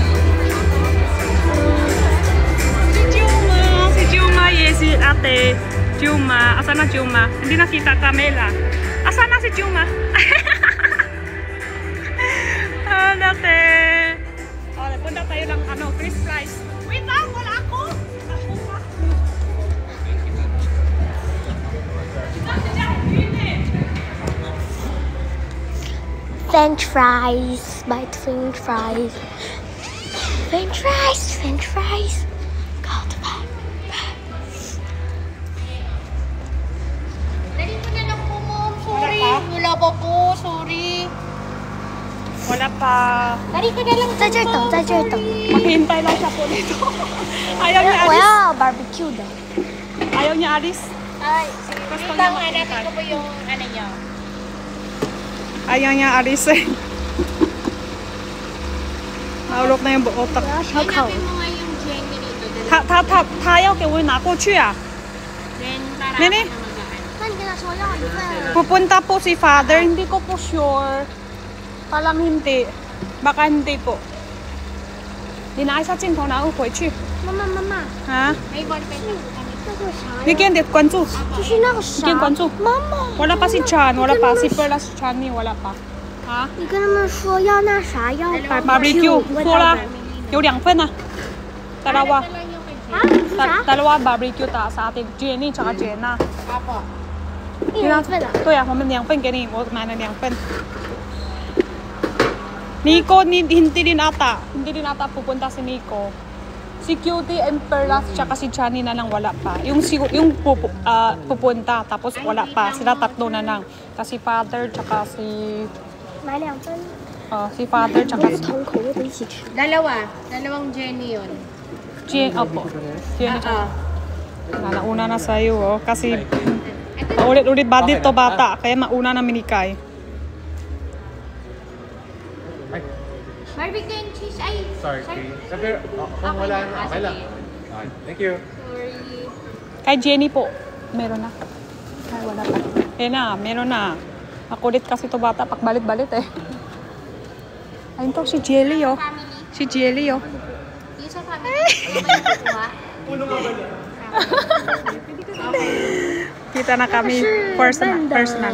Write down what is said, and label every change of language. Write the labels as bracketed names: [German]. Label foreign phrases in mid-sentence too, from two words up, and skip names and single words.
[Filipino] Si Juma, si Ate Juma. Asan na Juma? Hindi nakita Camela. Asan na si Juma? Dati. Oh, punta tayo ng Chris Price. Wait lang, wala ako. [English] French fries. Bite French fries. French fries. French fries. [Filipino] God, dali mo na lang po, Mom. Sorry. Wala pa po. Sorry. Wala pa. Dali ka na lang. [Chinese] 在这儿等，在这儿等。 [Filipino] Maghihintay lang siya po dito. Ayaw niya 我 alis. [Chinese] 要 barbecue 的。 [Filipino] Ayaw niya alis. Ay, Gusto wait niya lang, maghintay. hanapin ko po yung ano niya. Ayaw niya alis eh. Naulok na yung utak. Hanapin mo nga yung Jenny dito. [Chinese] 他要给我拿过去啊 [Filipino] Then, para Nene? [Chinese] 那你跟他说要一份。 [Filipino] pupunta po si father, hindi ko po sure. Parang hindi. Baka hindi po. [Chinese] 你拿一下镜头然后回去妈妈，妈妈，啊没关系，那个啥呀？你给点关注就是那个啥。你给关注妈妈， [Filipino] wala pa si Chan, wala pa si Perla, si Chani, wala pa. Ha? [Chinese] 你跟他们说要那啥，要 [Filipino] Barbecue. Pula. Yung 2 [Chinese] 份啊 [Filipino] Dalawa. [Chinese] 啊？啥？ [Filipino] Dalawa barbecue ta sa atin. Jenny tsaka Jenna. [Chinese] 一人份的。对啊，我们2份给你，我买了2 份。 [Filipino] Nico, hindi din ata pupunta si Nico. Si Cutie and Perla tsaka si Chani na lang wala pa. Yung pupunta tapos wala pa. Sila tatlo na lang. Kasi father tsaka si [Chinese] 买2份。 [Filipino] si father tsaka si [Chinese] 同口味的一起吃。 [Filipino] Dalawang Jenny yun. Opo. Jenny. Nauna na sa'yo oh. Kasi paulit-ulit ba dito bata. Kaya mauna na minikay. [English] Barbecue and cheese. [Filipino] Ay, Sorry. Sabi, kung wala na, okay lang. [English] Okay. Thank you. [Filipino] Kay Jenny po. Meron na. Ay, wala pa. Na, meron na. Makulit kasi to bata. Pakbalit-balit eh. Ayun to, si Jelly oh. Si Jelly oh. yung sa family. Kita na kami personal.